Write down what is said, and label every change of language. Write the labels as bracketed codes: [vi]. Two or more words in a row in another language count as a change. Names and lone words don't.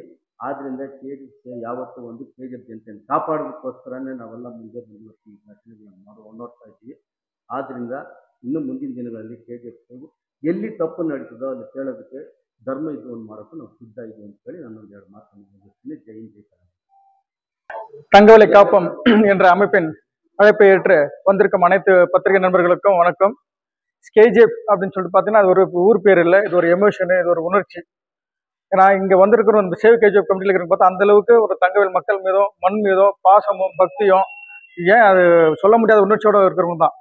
[kn] ಆದ್ದರಿಂದ KGF ಯಾವತ್ತೂ ಒಂದು KGF ಜನತೆಯನ್ನು ಕಾಪಾಡೋದಕ್ಕೋಸ್ಕರನೇ ನಾವೆಲ್ಲ ಮುಂದೆ ಮುಂದುವರಿಸಿ ಈ ಘಟನೆಗಳನ್ನು ನೋಡ್ತಾ ಇದ್ದೀವಿ. ಆದ್ದರಿಂದ ಇನ್ನು ಮುಂದಿನ ದಿನಗಳಲ್ಲಿ KGF ಎಲ್ಲಿ ತಪ್ಪು ನಡೀತದೋ ಅಲ್ಲಿ ಕೇಳೋದಕ್ಕೆ ಧರ್ಮ ಯುದ್ಧವನ್ನು ಮಾಡೋಕ್ಕೂ ನಾವು ಸಿದ್ಧ ಇದ್ದೀವಿ ಅಂತ ಹೇಳಿ ನಾನೊಂದು 2 ಮಾತನ್ನು ಮುಗಿಸ್ತೀನಿ. [ta] ஜெய் ஜெய். தங்கவலை காப்பம் என்ற அமைப்பின் அழைப்பை ஏற்று வந்திருக்கும் அனைத்து பத்திரிகை நண்பர்களுக்கும் வணக்கம். KGF அப்படின்னு சொல்லிட்டு பார்த்தீங்கன்னா அது ஒரு ஊர் பேர் இல்லை, இது ஒரு எமோஷனு, இது ஒரு உணர்ச்சி. ஏன்னா இங்கே வந்திருக்கிற இந்த சேவ் KGF கமிட்டியில் இருக்கிற பார்த்தா அந்த அளவுக்கு ஒரு தங்கவேல் மக்கள் மீதும் மண் மீதும் பாசமும் பக்தியும் ஏன் அது சொல்ல முடியாத உணர்ச்சியோட இருக்கிறவங்க தான்.